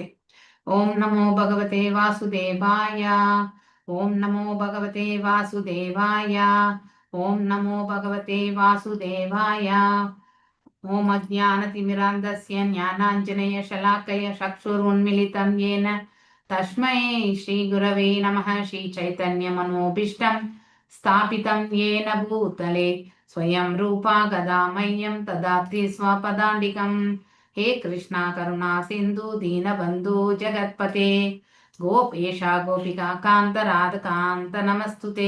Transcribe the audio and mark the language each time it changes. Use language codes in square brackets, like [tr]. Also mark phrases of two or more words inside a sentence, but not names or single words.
[sa] ॐ नमो भगवते वासुदेवाय. ॐ नमो भगवते वासुदेवाय. ॐ नमो भगवते वासुदेवाय. ॐ अज्ञानतिमिरान्धस्य ज्ञानाञ्जन शलाकया चक्षुरुन्मीलितम् येन तस्मै श्रीगुरवे नमः. श्रीचैतन्यमनोभीष्टं स्थापितं येन भूतले स्वयं रूपा गदा मह्यं ददाति स्वपदान्तिकम्. हे कृष्णा करुणा सिन्धु दीनबन्धु जगत्पते गोपेशा गोपिका कान्त राधकान्त नमस्तुते.